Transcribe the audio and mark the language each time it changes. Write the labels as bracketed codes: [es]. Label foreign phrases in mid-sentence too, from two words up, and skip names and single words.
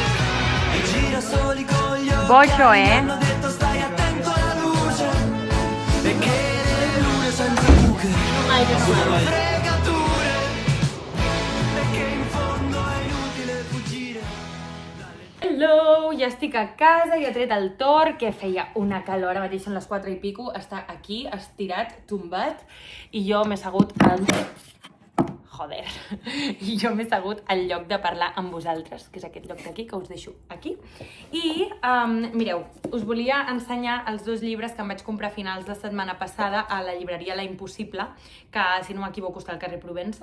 [it] I girasoli con gli occhi Bocio, hanno detto stai attento alla luce, e che le lune senza buche sono fregature, e che in fondo è inutile fuggire. [ca] Hello, ja estic a casa, ja he tret el torn, que feia una calor, ara mateix són les 4 i pico, està aquí, estirat, tombat, i jo m'he assegut al... Joder, i jo m'he assegut al lloc de parlar amb vosaltres, que és aquest lloc d'aquí, que us deixo aquí. I, mireu, us volia ensenyar els 2 llibres que em vaig comprar a finals de setmana passada a la llibreria La Impossible, que, si no m'equivoco, està al carrer Provença.